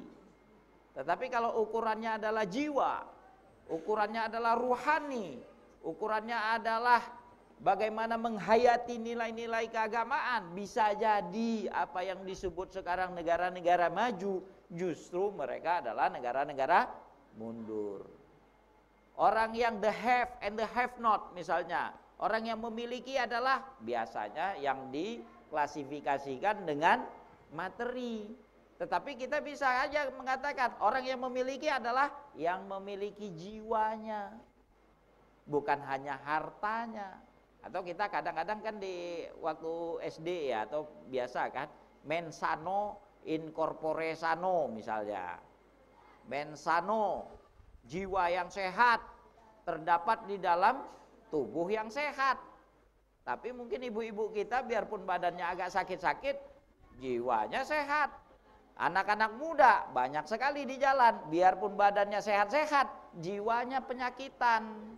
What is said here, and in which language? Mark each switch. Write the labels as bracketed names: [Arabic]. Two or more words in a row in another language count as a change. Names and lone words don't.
[Indonesian] Tetapi kalau ukurannya adalah jiwa, ukurannya adalah ruhani, ukurannya adalah bagaimana menghayati nilai-nilai keagamaan, bisa jadi apa yang disebut sekarang negara-negara maju, justru mereka adalah negara-negara mundur. Orang yang [English] the have and the have not [Indonesian] misalnya, orang yang memiliki adalah biasanya yang diklasifikasikan dengan materi. Tetapi kita bisa aja mengatakan orang yang memiliki adalah yang memiliki jiwanya, bukan hanya hartanya. Atau kita kadang-kadang kan di waktu SD ya, atau biasa kan, [Latin] mens sano in corpore sano misalnya. Mens sano, [Indonesian] jiwa yang sehat terdapat di dalam tubuh yang sehat. Tapi mungkin ibu-ibu kita biarpun badannya agak sakit-sakit, jiwanya sehat. Anak-anak muda banyak sekali di jalan, biarpun badannya sehat-sehat, jiwanya penyakitan.